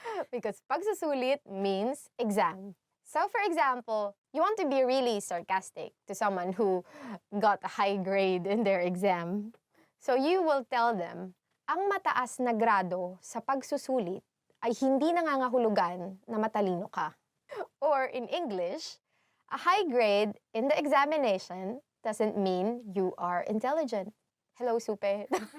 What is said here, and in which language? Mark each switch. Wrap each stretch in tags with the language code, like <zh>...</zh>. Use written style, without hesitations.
<en>Because pagsusulit means exam. So for example, you want to be really sarcastic to someone who got a high grade in their exam. So you will tell them,</en> <tl>ang mataas na grado sa pagsusulit ay hindi nangangahulugan na matalino ka.</tl> <en>Or in English, a high grade in the examination doesn't mean you are intelligent. Hello, Supe.</en>